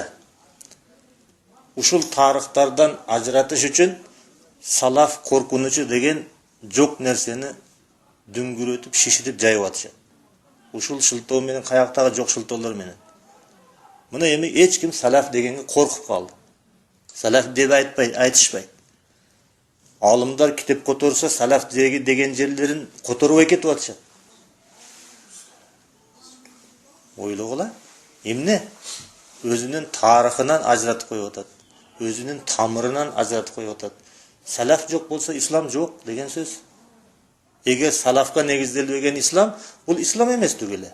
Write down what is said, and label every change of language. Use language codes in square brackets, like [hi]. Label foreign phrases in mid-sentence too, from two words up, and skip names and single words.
[ky] Ушул тарыхтардан ажыратыш үчүн салаф коркунучу деген жок нерсени дүңгүрөтүп, шишитип жайып атышат. Ушул шылтоо менен каяктагы жок шылтоолор менен. Мына эми эч ким салаф дегенге коркуп калды. Салаф деп айтышпайт. Аалымдар китеп которсо салаф деген жерлерин которуп кетип атышат. Ойлогула. Эмне? Өзүнүн тарыхынан ажыратып коюп атат. Өзүнүн тамырынан ажыратып коюп атат. Салаф жок болсо ислам жок деген сөз. Эгер салафка негизделбеген ислам, бул ислам эмес түгеле.